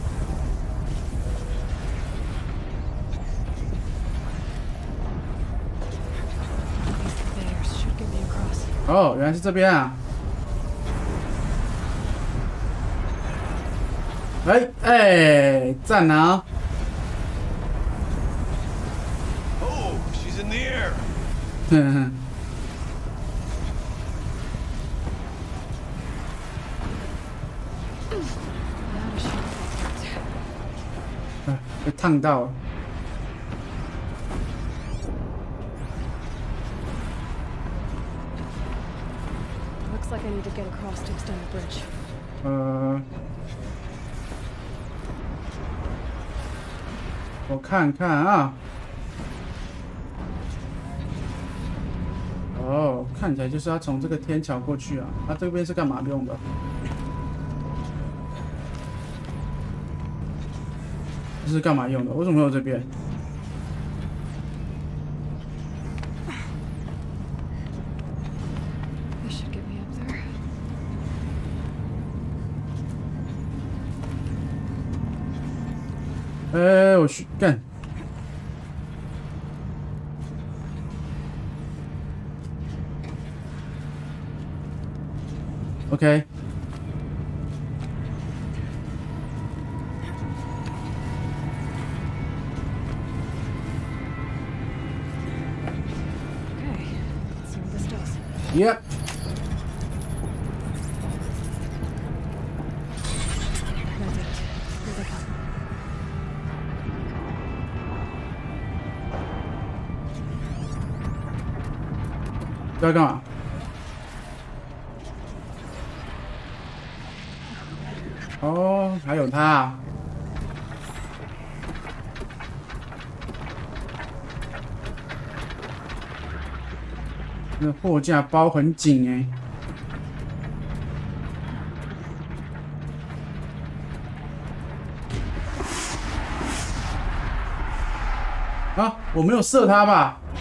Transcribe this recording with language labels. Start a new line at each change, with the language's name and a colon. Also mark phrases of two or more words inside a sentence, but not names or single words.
Chinese: 哦，原来是这边啊！哎，赞啊！
English: Oh, she's in the air.
Chinese: 哼哼。被烫到了。
English: Looks like I need to get across to extend the bridge.
Chinese: 我看看啊。哦，看起来就是要从这个天桥过去啊。它这边是干嘛用的？这是干嘛用的？为什么会有这边？我去干。OK。
English: Yep.
Vietnamese: Đây các bạn. Ồ,
Chinese: 还有他。那货架包很紧哎。啊，我没有射他吧？